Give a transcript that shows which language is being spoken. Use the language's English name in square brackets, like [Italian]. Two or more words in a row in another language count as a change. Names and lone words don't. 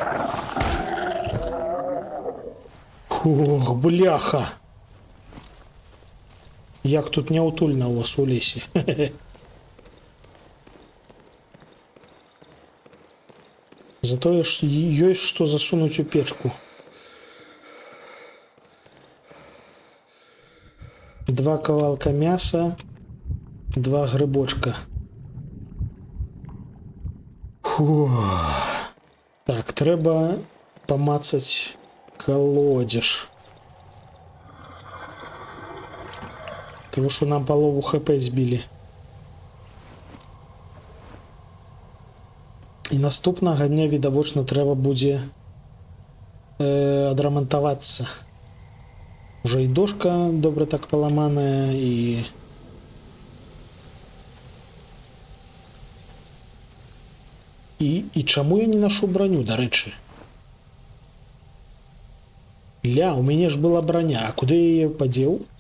[Belarusian] Ох, бляха. Як тут няўтульна у вас у лесе. Зато ёсць што засунуць у печку. 2 кавалка мяса, 2 грибочка. Фу. Так, трэба памацаць колодеж. [Ukrainian] Тому що нам полову хп збили. І наступного дня, відавочна, треба буде адрамантавацца. [Belarusian] Уже і дошка добра так поламаная, і чаму я не ношу броню, дарэчы? Ля, у мяне ж была броня, а куды я яе падзеў?